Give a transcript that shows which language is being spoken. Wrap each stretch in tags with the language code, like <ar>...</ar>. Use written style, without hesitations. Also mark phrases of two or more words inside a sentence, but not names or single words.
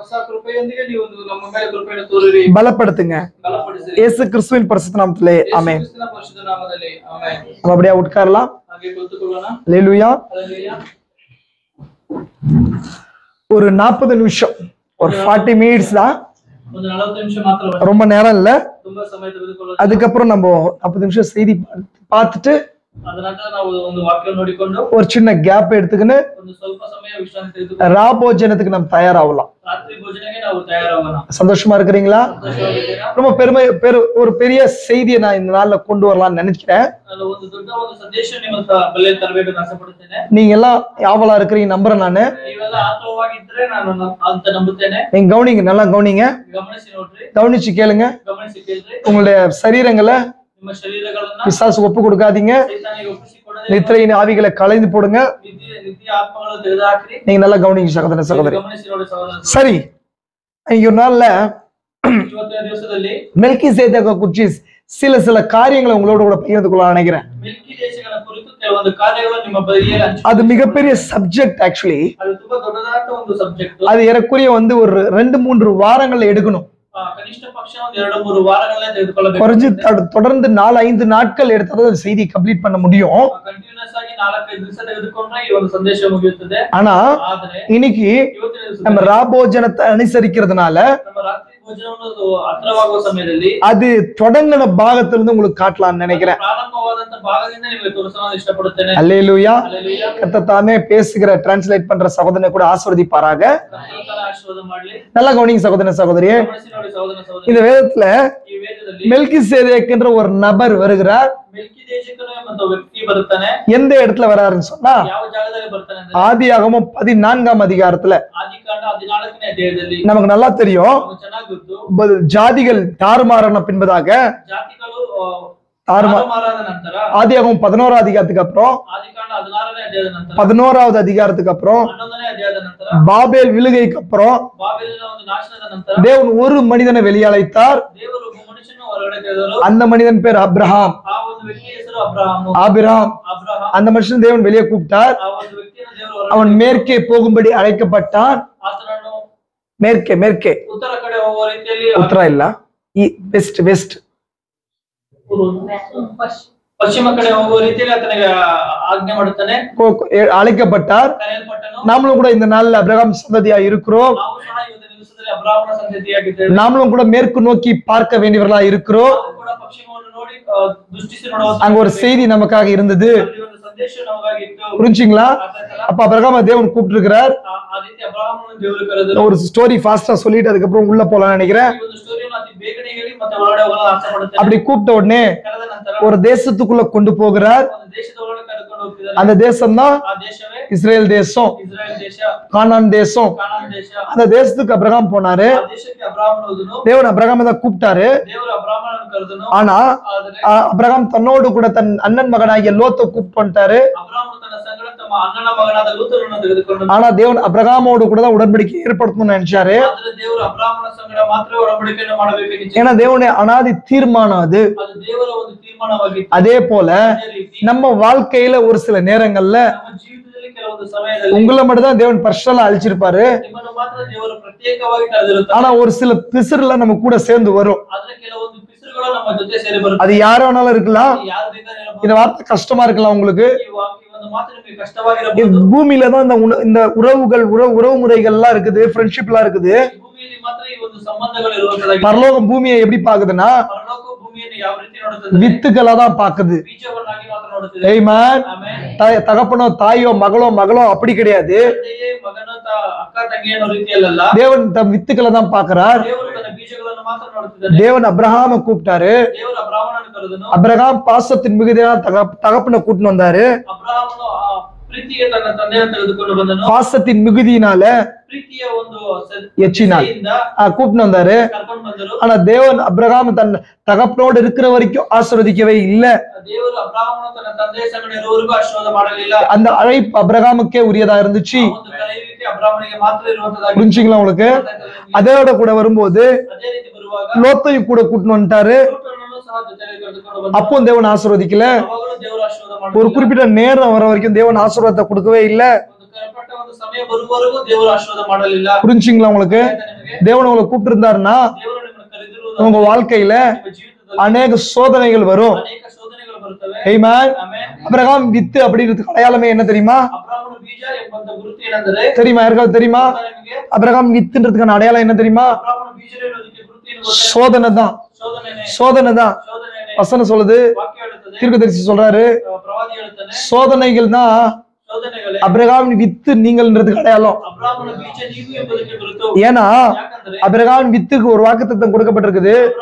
<ta>பலப்படுத்துங்க. இயேசு கிறிஸ்துவின் பரிசுத்த நாமத்திலே ஆமென். அப்படியே உட்காரலாம். அல்லேலூயா. ஒரு 40 நிமிஷம், ஒரு 40 மினிட்ஸ் தான்</ta> <kn>ಒಂದು 40 ನಿಮಿಷ ಮಾತ್ರ</kn> <ta>ரொம்ப நேரம் இல்ல.</ta> <kn>ತುಂಬಾ ಸಮಯ ತೆಗೆದುಕೊಳ್ಳೋದು.</kn> <ta>அதுக்கப்புறம் நம்ம 40 நிமிஷம் செய்தி பார்த்துட்டு</ta> <kn>ಅದ ನಂತರ ನಾವು ಒಂದು ವಾಕ್ಯ ನೋಡಿಕೊಂಡು</kn> <ta>ஒரு சின்ன கேப் எடுத்துக்கின்னு</ta> <kn>ಒಂದು ಸ್ವಲ್ಪ ಸಮಯ ವಿಶ್ರಾಂತಿ ತೆಗೆದುಕೊಂಡು</kn> <ta>ராபோஜனத்துக்கு நம்ம தயாராகலாம்.</ta> <kn>ರಾತ್ರಿ ಭೋಜನಕ್ಕೆ ನಾವು ತಯಾರಾಗೋಣ.</kn> <ta>சந்தோஷமா இருக்கிறீங்களா?</ta> <kn>ಸಂತೋಷವಾಗಿದ್ದೀರಾ?</kn> <ta>ரொம்ப ஒரு பெரிய செய்தியை நான் இந்த நாள்ல கொண்டு வரலாம்னு நினைக்கிறேன்.</ta> <kn>ನಾನು ಒಂದು ದೊಡ್ಡ ಒಂದು ಸಂದೇಶ ನಿಮ್ಮ ಬಳಿಯಲ್ಲಿ ತರಬೇಕು ಅಂತ ಆಸೆಪಡುತ್ತೇನೆ.</kn> <ta>நீங்க எல்லாம் ஆவலா இருக்கிறீங்க நம்புறேன் நானு.</ta> <kn>ನೀವೆಲ್ಲ ಆತುರವಾಗಿದ್ರೆ ನಾನು ಅಂತ ನಂಬುತ್ತೇನೆ.</kn> <ta>நீங்க கவனிங்க, நல்லா கவனிங்க,</ta> <kn>ಗಮನಿಸಿ ನೋಡ್ರಿ,</kn> <ta>கவனிச்சு கேளுங்க.</ta> <kn>ಗಮನಿಸಿ ಕೇಳ್ರಿ.</kn> <ta>உங்களுடைய சரீரங்களை</ta> <kn>ನಿಮ್ಮ ಶರೀರಗಳನ್ನ</kn> <ta>பிசாசு ஒப்பு கொடுக்காதீங்க.</ta> <kn>ಸೈತಾನಿಗೆ ಒಪ್ಪಿಸಿಕೊಡದೆ</kn> <ta>நித்திரையின் ஆவிகளை களைந்து போடுங்க.</ta> <kn>ನಿತ್ಯ ಆತ್ಮಗಳನ್ನು ತೆಗೆದುಹಾಕ್ರಿ.</kn> <ta>நீங்க நல்லா கவனிங்க சகோதர சகோதரி.</ta> <kn>ಗಮನಿಸಿ ನೋಡಿ ಸಹೋದರ.</kn> <ta>சரி, ஒரு நாள்ல</ta> <kn>ಇವತ್ತಿನ ದಿವಸದಲ್ಲಿ</kn> <ta>மெல்கிசேதேக்கை குறிச்சு சில காரியங்களை உங்களோட கூட பகிர்ந்து கொள்ள நினைக்கிறேன்.</ta> <kn>ಮೆಲ್ಕಿಸೇದಕನ ಕುರಿತು ಕೆಲವೊಂದು ಕಾರ್ಯಗಳು ನಿಮ್ಮ ಬಳಿಯಲ್ಲಿ</kn> <ta>அது மிகப்பெரிய சப்ஜெக்ட். ஆக்சுவலி</ta> <kn>ಅದು ತುಂಬಾ ದೊಡ್ಡದಾದ ಒಂದು ಸಬ್ಜೆಕ್ಟ್.</kn> <ta>அது ஏறக்குறைய ஒரு 2-3 வாரங்கள்ல எடுக்கணும்.</ta> <kn>ಕನಿಷ್ಠ ಪಕ್ಷ ಒಂದು 2-3 ವಾರಗಳನ್ನ ತೆಗೆದುಕೊಳ್ಳಬೇಕು.</kn> <ta>குறைஞ்சு தொடர்ந்து 4-5 நாட்கள் எடுத்தாலும் செய்தி கம்ப்ளீட் பண்ண முடியும்.</ta> <kn>ಕಂಟಿನ್ಯೂಸ್ ಆಗಿ 4-5 ದಿವಸ ತೆಗೆದುಕೊಂಡ್ರೆ ಈ ಒಂದು ಸಂದೇಶ ಮುಗಿಯುತ್ತದೆ.</kn> <ta>ஆனா</ta> <kn>ಆದರೆ</kn> <ta>இன்னைக்கு</ta> <kn>ಇವತ್ತಿನ ದಿವಸ</kn> <ta>நம்ம ராபோஜனத்தை அனுசரிக்கிறதுனால</ta> <kn>ನಮ್ಮ ರಾತ್ರಿ ಭೋಜನವನ್ನು ಹತ್ರವಾಗುವ ಸಮಯದಲ್ಲಿ</kn> <ta>அது தொடங்கின பாகத்துல இருந்து உங்களுக்கு காட்டலாம்னு நினைக்கிறேன்.</ta> <kn>ಪ್ರಾರಂಭವಾದಂತ ಭಾಗದಿಂದ ನಿಮಗೆ ತೋರಿಸಲು ಇಷ್ಟಪಡುತ್ತೇನೆ.</kn> <ta>அல்லேலூயா.</ta> <kn>ಹಲ್ಲೆಲೂಯಾ.</kn> <ta>கர்த்தர் தாமே பேசுகிற டிரான்ஸ்லேட் பண்ற சகோதரனை கூட ஆசீர்வதிப்பாராக.</ta> <kn>ಕರ್ತನ ಆಶೀರ್ವಾದ ಮಾಡಲಿ.</kn> <ta>நல்லா கவனிங்க சகோதர சகோதரியே.</ta> <kn>ಗಮನಿಸಿ ನೋಡಿ ಸಹೋದರ ಸಹೋದರಿ.</kn> <ta>இந்த வேதத்துல</ta> <kn>ಈ ವೇದದಲ್ಲಿ</kn> <ta>மெல்கிசேதேக் என்ற ஒரு நபர் வருகிறார்.</ta> <kn>ಮೆಲ್ಕಿಸೇದಕನು ಎಂಬ ವ್ಯಕ್ತಿ ಬರುತ್ತಾನೆ.</kn> <ta>எந்த இடத்துல வராருன்னு சொன்னா</ta> <kn>ಯಾವ ಜಾಗದಲ್ಲಿ ಬರ್ತಾನೆ ಅಂದ್ರೆ</kn> <ta>ஆதியாகமம் 14ஆம் அதிகாரத்துல.</ta> <kn>ಆದಿಕಾಂಡ 14ನೇ ಅಧ್ಯಾಯದಲ್ಲಿ.</kn> <ta>நமக்கு நல்லா தெரியும்,</ta> <kn>ನಮಗೆ ಚೆನ್ನಾಗಿ ಗೊತ್ತು,</kn> <ta>ஜாதிகள் தாறுமாறான பின்பதாக</ta> <kn>ಜಾತಿಗಳು</kn> <ta>தாறுமாறான</ta> <kn>ತಾರುಮಾರಾದ ನಂತರ</kn> <ta>ஆதியாகமம் 11ஆம் அதிகாரத்துக்கு அப்புறம்</ta> <kn>ಆದಿಕಾಂಡ 16ನೇ ಅಧ್ಯಾಯದ ನಂತರ</kn> <ta>11வது அதிகாரத்துக்கு அப்புறம்</ta> <kn>11ನೇ ಅಧ್ಯಾಯದ ನಂತರ</kn> <ta>பாபேல் விழுகைக்கு அப்புறம்</ta> <kn>ಬಾಬೆಲಿನ ಒಂದು ನಾಶನದ ನಂತರ</kn> <ta>தேவன் ஒரு மனிதனை வெளியழைத்தார்.</ta> <kn>ದೇವರು ಒಬ್ಬ ಮನುಷ್ಯನನ್ನು ಹೊರಗಡೆ ತೆಗೆದರು.</kn> <ta>அந்த மனிதன் பேர் அப்ரஹாம்.</ta> <kn>ಆ ಒಂದು ವ್ಯಕ್ತಿಯ ಹೆಸರು ಅಬ್ರಹಾಮ.</kn> <ta>ஆபிராம்.</ta> <kn>ಅಬ್ರಹಾಮ.</kn> <ta>அந்த மனுஷன் தேவன் வெளியே கூப்பிட்டார்.</ta> <kn>ಆ ಒಂದು ವ್ಯಕ್ತಿಯನ್ನು ದೇವರು</kn> <ta>அவன் மேற்கே போகும்படி அழைக்கப்பட்டான்.</ta> <kn>ಆತನನ್ನು</kn> <ta>மேற்கே மேற்கே</ta> <kn>ಉತ್ತರ ಕಡೆ ಹೋಗುವ ರೀತಿಯಲ್ಲಿ</kn> <ta>உத்தர இல்ல,</ta> <en>west west</en> <kn>ಪಶ್ಚಿಮ ಕಡೆ ಹೋಗುವ ರೀತಿಯಲ್ಲಿ ಆತನಿಗೆ ಆಜ್ಞೆ ಮಾಡುತ್ತಾನೆ.</kn> <ta>அழைக்கப்பட்டார்.</ta> <kn>ಕರೆಯಲ್ಪಟ್ಟನು.</kn> <ta>நாமளும் கூட இந்த நாள்ல அபிரகாம் சந்ததியா இருக்கிறோம்.</ta> <kn>ನಾವು ಸಹ ಇವತ್ತಿನ ದಿವಸದಲ್ಲಿ ಅಬ್ರಹಾಮನ ಸಂತತಿಯಾಗಿದ್ದೇವೆ.</kn> <ta>நாமளும் கூட மேற்கு நோக்கி பார்க்க வேண்டியவர்களா இருக்கிறோம்.</ta> <kn>ನಾವು ಕೂಡ ಪಶ್ಚಿಮವನ್ನು ನೋಡಿ ದೃಷ್ಟಿಸಿ ನೋಡುವ</kn> <ta>அங்க ஒரு செய்தி நமக்காக இருந்தது.</ta> <kn>ಅಲ್ಲಿ ಒಂದು ಸಂದೇಶ ನಮಗಾಗಿತ್ತು.</kn> <ta>புரிஞ்சுங்களா? அப்ப அபிரகாம தேவன் கூப்பிட்டு இருக்கிறார்.</ta> <kn>ಆ ರೀತಿ ಅಬ್ರಹಾಮನನ್ನು ದೇವರು ಕರೆದರು.</kn> <ta>ஒரு</ta> <en>story fast</en> <ta>சொல்லிட்டு அதுக்கப்புறம் உள்ள போலாம் நினைக்கிறேன்.</ta> <kn>ಈ ಒಂದು ಸ್ಟೋರಿಯನ್ನು ಅತಿ ಬೇಗನೆ ಹೇಳಿ ಮತ್ತೆ ಒಳಗಡೆ ಹೋಗಲು ಆಸೆ ಪಡುತ್ತೇನೆ.</kn> <ta>அப்படி கூப்பிட்ட உடனே</ta> <kn>ಕರೆದ ನಂತರ</kn> <ta>ஒரு தேசத்துக்குள்ள கொண்டு போகிறார்.</ta> <kn>ಒಂದು ದೇಶದ ಒಳಗಡೆ ಕರೆದುಕೊಂಡು ಹೋಗ್ತಿದ್ದಾರೆ.</kn> <ta>அந்த தேசம் தான்</ta> <kn>ಆ ದೇಶವೇ</kn> <ta>இஸ்ரேல் தேசம்,</ta> <kn>ಇಸ್ರಾಯೇಲ್ ದೇಶ,</kn> <ta>கானான் தேசம்.</ta> <kn>ಕಾನಾನ್ ದೇಶ.</kn> <ta>அந்த தேசத்துக்கு அபிரகாம் போனாரு.</ta> <kn>ಆ ದೇಶಕ್ಕೆ ಅಬ್ರಹಾಮನು ಹೋದನು.</kn> <ta>தேவன் அபிரகாமை தான் கூப்பிட்டாரு.</ta> <kn>ದೇವರು ಅಬ್ರಹಾಮನನ್ನು ಕರೆದನು.</kn> <ta>ஆனா</ta> <kn>ಆದರೆ</kn> <ta>அபிரகாம் தன்னோடு கூட தன் அண்ணன் மகனாகிய லோத்தை கூப்பிட்டு வந்துட்டாரு.</ta> <kn>ಅಬ್ರಹಾಮನು ತನ್ನ ಸಂಗಡ ತಮ್ಮ ಅಣ್ಣನ ಮಗನಾದ ಲೂತನನ್ನು ತೆಗೆದುಕೊಂಡು</kn> <ta>ஆனா தேவன் அபிரகாமோடு கூட தான் உடன்படிக்கை ஏற்படுத்தணும்னு நினைச்சாரு.</ta> <kn>ಆದರೆ ದೇವರು ಅಬ್ರಹಾಮನ ಸಂಗಡ ಮಾತ್ರ ಒಡಂಬಡಿಕೆಯನ್ನು ಮಾಡಬೇಕಿತ್ತು.</kn> <ta>ஏன்னா தேவனுடைய அனாதி தீர்மானம் அது.</ta> <kn>ಅದು ದೇವರ ಒಂದು ತೀರ್ಮಾನವಾಗಿತ್ತು.</kn> <ta>அதே போல</ta> <kn>ಅದೇ ರೀತಿ</kn> <ta>நம்ம வாழ்க்கையில ஒரு சில நேரங்கள்ல</ta> <kn>ನಮ್ಮ ಜೀವಿತದಲ್ಲಿ ಕೆಲವೊಂದು ಸಮಯದಲ್ಲಿ</kn> <ta>உங்களை மட்டும் தான் தேவன் பர்சனலா அழிச்சிருப்பாரு.</ta> <kn>ನಿಮ್ಮನ್ನು ಮಾತ್ರ ದೇವರು ಪ್ರತ್ಯೇಕವಾಗಿ ಕರೆದಿರುತ್ತಾರೆ.</kn> <ta>ஆனா ஒரு சில பிசுறுல நம்ம கூட சேர்ந்து வரும்.</ta> <kn>ಆದ್ರೆ ಕೆಲವೊಂದು ಪಿಸುರುಗಳು ನಮ್ಮ ಜೊತೆ ಸೇರಿ ಬರುತ್ತವೆ.</kn> <ta>அது யாரோ வேணாலும் இருக்கலாம்.</ta> <kn>ಯಾರು ಬೇಕಾದ್ರೆ ಇರಬಹುದು.</kn> <ta>இந்த வார்த்தை கஷ்டமா இருக்கலாம் உங்களுக்கு.</ta> <kn>ಈ ಒಂದು ಮಾತು ನಿಮಗೆ ಕಷ್ಟವಾಗಿರಬಹುದು.</kn> <ta>பூமியில தான் இந்த உறவுகள் உறவு முறைகள் எல்லாம் இருக்குது, ஃப்ரெண்ட்ஷிப் எல்லாம் இருக்குது.</ta> <kn>ಭೂಮಿಯಲ್ಲಿ ಮಾತ್ರ ಈ ಒಂದು ಸಂಬಂಧಗಳು ಇರುವಂತದ್ದಾಗಿದೆ.</kn> <ta>பரலோகம் பூமியை எப்படி பாக்குதுன்னா</ta> <kn>ಪರಲೋಕ ಭೂಮಿಯನ್ನು ಯಾವ ರೀತಿ ನೋಡುತ್ತದೆ?</kn> <ta>வித்துக்களா தான் பாக்குது.</ta> <kn>ಬೀಜವನ್ನಾಗಿ ಮಾತ್ರ ನೋಡುತ್ತದೆ.</kn> <ta>ஆமென்.</ta> <kn>ಆಮೆನ್.</kn> <ta>தகப்பனோ தாயோ மகளோ அப்படி கிடையாது.</ta> <kn>ತಂದೆಯೇ ಮಗನೋ ಅಕ್ಕ ತಂಗಿ ಅನ್ನೋ ರೀತಿಯಲ್ಲ.</kn> <ta>தேவன் தம் வித்துக்களை தான் பாக்குறார்.</ta> <kn>ದೇವರು ತನ್ನ ಬೀಜಗಳನ್ನು ಮಾತ್ರ ನೋಡುತ್ತಿದ್ದಾನೆ.</kn> <ta>தேவன் அபிரகாம கூப்பிட்டாரு.</ta> <kn>ದೇವರು ಅಬ್ರಹಾಮನನ್ನು ಕರೆದನು.</kn> <ta>அபிரகாம் பாசத்தின் மிகுதியான தகப்பனை கூட்டிட்டு வந்தாரு.</ta> <kn>ಅಬ್ರಹಾಮನು ಆ ಪ್ರೀತಿಗೆ ತನ್ನ ತಂದೆಯನ್ನು ತೆಗೆದುಕೊಂಡು ಬಂದನು.</kn> <ta>பாசத்தின் மிகுதியினால</ta> <kn>ಪ್ರೀತಿಯ ಒಂದು</kn> <ta>எச்சினால் கூட்டிட்டு வந்தாரு.</ta> <kn>ಕರ್ಕೊಂಡು ಬಂದರು.</kn> <ta>ஆனா தேவன் அபிரகாம் தன் தகப்பனோடு இருக்கிற வரைக்கும் ஆசீர்வதிக்கவே இல்ல.</ta> <kn>ದೇವರು ಅಬ್ರಹಾಮನು ತನ್ನ ತಂದೆಯ ಸಂಗಡ ಇರುವವರೆಗೂ ಆಶೀರ್ವಾದ ಮಾಡಲಿಲ್ಲ.</kn> <ta>அந்த அழைப்பு அபிரகாமுக்கே உரியதா இருந்துச்சு.</ta> <kn>ಒಂದು ಕರೆಯುವಿಕೆ ಅಬ್ರಹಾಮನಿಗೆ ಮಾತ್ರ ಇರುವಂತದ್ದಾಗಿದೆ.</kn> <ta>புரிஞ்சுங்களா உங்களுக்கு? அதோட கூட வரும்போது</ta> <kn>ಅದೇ ರೀತಿ ಬರುವಾಗ</kn> <ta>லோத்தையும் கூட கூட்டிட்டு வந்துட்டாரு.</ta> <kn>ಲೋಟನನ್ನು ಸಹ ಜೊತೆಯಲ್ಲಿ ಕರೆದುಕೊಂಡು ಬಂದನು.</kn> <ta>அப்போ தேவன் ஆசீர்வதிக்கல.</ta> <kn>ಅವಾಗಲೂ ದೇವರು ಆಶೀರ್ವಾದ</kn> <ta>ஒரு</ta> <kn>ಮಾಡಲಿಲ್ಲ.</kn> <ta>குறிப்பிட்ட நேரம் வர வரைக்கும் தேவன் ஆசீர்வாதத்தை கொடுக்கவே இல்ல.</ta> <kn>ಒಂದು ಕರೆಪಟ್ಟ ಒಂದು ಸಮಯ ಬರುವವರೆಗೂ ದೇವರು ಆಶೀರ್ವಾದ ಮಾಡಲಿಲ್ಲ.</kn> <ta>புரிஞ்சுங்களா உங்களுக்கு?</ta> <kn>ನಿಮಗೆ</kn> <ta>தேவன் உங்களை கூப்பிட்டு இருந்தாருன்னா</ta> <kn>ದೇವರು ನಿಮ್ಮನ್ನು ಕರೆದಿರುವುದು</kn> <ta>உங்க வாழ்க்கையில</ta> <kn>ನಿಮ್ಮ ಜೀವಿತದಲ್ಲಿ</kn> <ta>அநேக சோதனைகள் வரும்.</ta> <kn>ಅನೇಕ ಶೋಧನೆಗಳು ಬರುತ್ತವೆ.</kn> <ta>ஆமென்.</ta> <kn>ಆಮೆನ್.</kn> <ta>அபிரகாம் வித்து அப்படிங்கிறதுக்கு அடையாளமே என்ன தெரியுமா?</ta> <kn>ಅಬ್ರಹಾಮನು ಬೀಜ ಎಂಬಂತ ಗುರುತು ಏನೆಂದರೆ</kn> <ta>தெரியுமா? யாருக்காவது தெரியுமா?</ta> <kn>ನಿಮಗೆ</kn> <ta>அபிரகாம் வித்துன்றதுக்கான அடையாளம் என்ன தெரியுமா?</ta> <kn>ಅಬ್ರಹಾಮನು ಬೀಜ ಎನ್ನುವುದಕ್ಕೆ</kn> <ta>சோதனை தான், சோதனை தான். வசனம் சொல்லுது, தீர்க்கதரிசி சொல்றாரு, சோதனைகள் தான் அபிரகாமின் வித்து நீங்கள்ன்றதுக்கு அடையாளம். ஏன்னா அபிரகாமின் வித்துக்கு ஒரு வாக்குத்தத்தம் கொடுக்கப்பட்டிருக்குது.</ta>